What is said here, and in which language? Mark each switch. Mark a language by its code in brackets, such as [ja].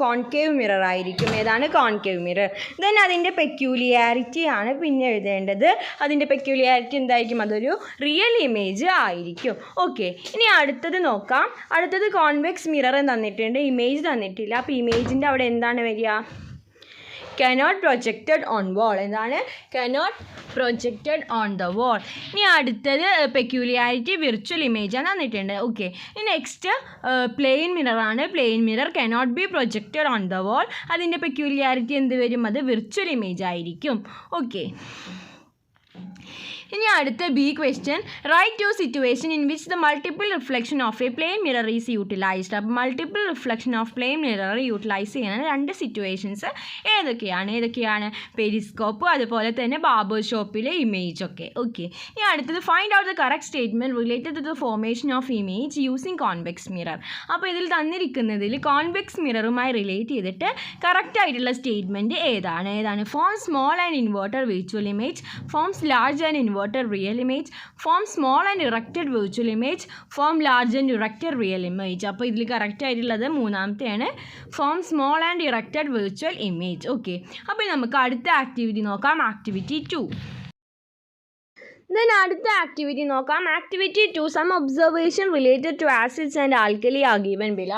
[ml] Concave mirror ആയിരിക്കും. ഏതാണ്? Concave mirror. Then അതിൻ്റെ പെക്യൂലിയാരിറ്റി ആണ് പിന്നെ എഴുതേണ്ടത്. അതിൻ്റെ പെക്യൂലിയാരിറ്റി എന്തായിരിക്കും? അതൊരു റിയൽ ഇമേജ് ആയിരിക്കും. ഓക്കെ, ഇനി അടുത്തത് നോക്കാം. അടുത്തത് കോൺവെക്സ് മിറർ തന്നിട്ടുണ്ട്, ഇമേജ് തന്നിട്ടില്ല. അപ്പോൾ ഇമേജിൻ്റെ അവിടെ എന്താണ് വരിക? [en] cannot projected on wall. എന്താണ്? cannot projected on the wall. [ml] ഇനി അടുത്തത് പെക്യൂലിയാരിറ്റി വിർച്വൽ ഇമേജ് ആണ് തന്നിട്ടുണ്ട്. ഓക്കെ, ഇനി next plain മിററാണ്. [en] Plane mirror cannot be projected on the wall. [ml] അതിൻ്റെ പെക്യൂലിയാരിറ്റി എന്ത് വരും? അത് വിർച്വൽ ഇമേജ് ആയിരിക്കും. ഓക്കെ, ഇനി അടുത്ത B question, [en] Write two situation in which the multiple reflection of a plane mirror is utilised. [ml] അപ്പോൾ multiple reflection of plane mirror utilise ചെയ്യുന്ന രണ്ട് സിറ്റുവേഷൻസ് ഏതൊക്കെയാണ്? പെരിസ്കോപ്പ്, അതുപോലെ തന്നെ ബാർബർ ഷോപ്പിലെ ഇമേജ് ഒക്കെ. ഓക്കെ, ഇനി അടുത്തത് [en] Find out the correct statement related to the formation of image using convex mirror. [ml] അപ്പോൾ ഇതിൽ തന്നിരിക്കുന്നതിൽ കോൺവെക്സ് മിററുമായി റിലേറ്റ് ചെയ്തിട്ട് കറക്റ്റ് ആയിട്ടുള്ള സ്റ്റേറ്റ്മെൻറ്റ് ഏതാണ്? [en] Form small and inverted virtual image, forms large and inverted real image, form small and erected virtual image, form large and erected real image. [ml] അപ്പോൾ ഇതിൽ correct ആയിട്ടുള്ളത് മൂന്നാമത്തെയാണ്, [en] Form small and erected virtual image. [ml] Okay, അപ്പോൾ നമുക്ക് അടുത്ത activity നോക്കാം. Activity 2. Then അടുത്ത activity നോക്കാം. [en] Activity 2, some observation related to acids and alkali are given below.